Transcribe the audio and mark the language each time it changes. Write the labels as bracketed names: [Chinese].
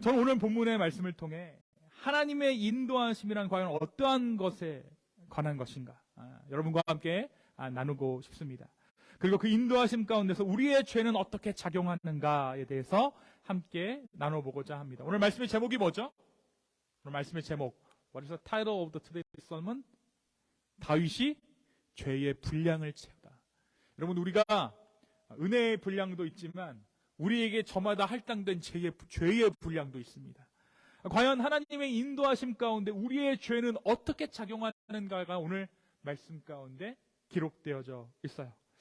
[Korean] 저는 오늘 본문의 말씀을 통해 하나님의 인도하심이란 과연 어떠한 것에 관한 것인가 여러분과 함께 나누고 싶습니다. 그리고 그 인도하심 가운데서 우리의 죄는 어떻게 작용하는가에 대해서 함께 나눠보고자 합니다. 오늘 말씀의 제목이 뭐죠? 오늘 말씀의 제목, [English] What is the title of the today's sermon? [Korean] 다윗이 죄의 분량을 채우다. 여러분, 우리가 은혜의 분량도 있지만 우리에게 저마다 할당된 죄의 분량도 있습니다. 과연 하나님의 인도하심 가운데 우리의 죄는 어떻게 작용하는가가 오늘 말씀 가운데 기록되어져 있어요.